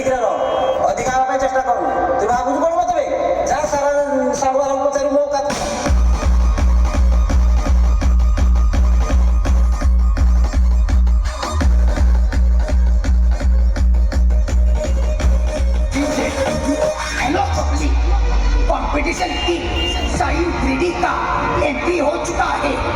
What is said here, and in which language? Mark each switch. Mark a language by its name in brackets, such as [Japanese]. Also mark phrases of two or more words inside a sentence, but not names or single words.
[Odia] ଅଧିକା ହେବା ପାଇଁ ଚେଷ୍ଟା କରୁନୁ। ତୁ ଭାବୁଛୁ କ'ଣ ମତେ ବେ? ଯା ସାରା ସାଙ୍ଗମାନଙ୍କୁ ପଚାରିବୁ ମୋ କଥା। [English] hello public, [Hindi] कंपटीशन की साइन 3D का एंट्री हो चुका है।